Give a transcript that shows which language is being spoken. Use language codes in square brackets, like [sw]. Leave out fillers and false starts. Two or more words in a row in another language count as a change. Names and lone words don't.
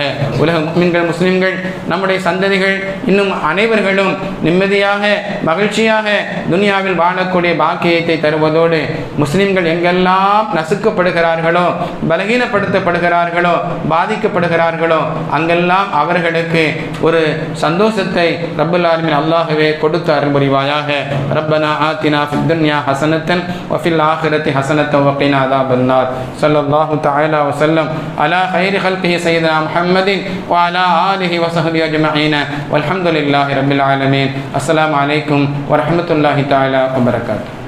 [ta] உலக முஃமின்கள் முஸ்லிம்கள் நம்முடைய சந்ததிகள் இன்னும் அனைவர்களும் நிம்மதியாக மகிழ்ச்சியாக துனியாவில் வாழக்கூடிய பாக்கியத்தை தருவதோடு முஸ்லிம்கள் எங்கெல்லாம் நசுக்கப்படுகிறார்களோ பலகீனப்படுத்தப்படுகிறார்களோ பாதிக்கப்படுகிறார்களோ அங்கெல்லாம் அவர்களுக்கு ஒரு சந்தோஷத்தை [ar] رب العالمين [ta] அல்லாஹ்வே கொடுத்து அருள் புரிவாயாக. [ar] ربنا آتنا في الدنيا حسنة وفي الآخرة حسنة وقنا عذاب النار. صلى الله تعالى وسلم على خير خلقه سيدنا محمد وعلى آله وصحبه أجمعين والحمد لله رب العالمين. السلام عليكم ورحمة الله تعالى وبركاته.